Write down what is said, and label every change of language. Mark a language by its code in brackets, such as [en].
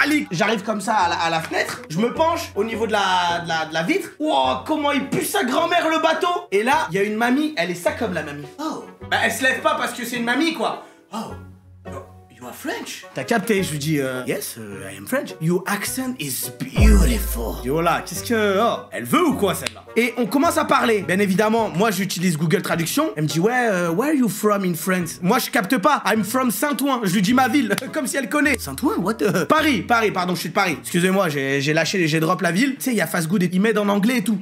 [fr] J'arrive comme ça à la fenêtre. Je me penche au niveau de la vitre. Oh, comment il pue sa grand-mère le bateau. Et là, il y a une mamie, elle est ça comme la mamie. Oh. Bah, elle se lève pas parce que c'est une mamie, quoi. Oh. [en] You are French. [fr] T'as capté, je lui dis, [en] yes, I am French. Your accent is beautiful. [fr] Je dis, oh là, qu'est-ce que... oh, elle veut ou quoi, celle-là? Et on commence à parler. Bien évidemment, moi, j'utilise Google Traduction. Elle me dit, ouais, [en] where are you from in France? [fr] Moi, je capte pas. [en] I'm from Saint-Ouen. [fr] Je lui dis ma ville, comme si elle connaît. Saint-Ouen, [en] what the... [fr] Paris, pardon, je suis de Paris. Excusez-moi, j'ai lâché, j'ai drop la ville. Tu sais, il y a Fast Good, il m'aide en anglais et tout.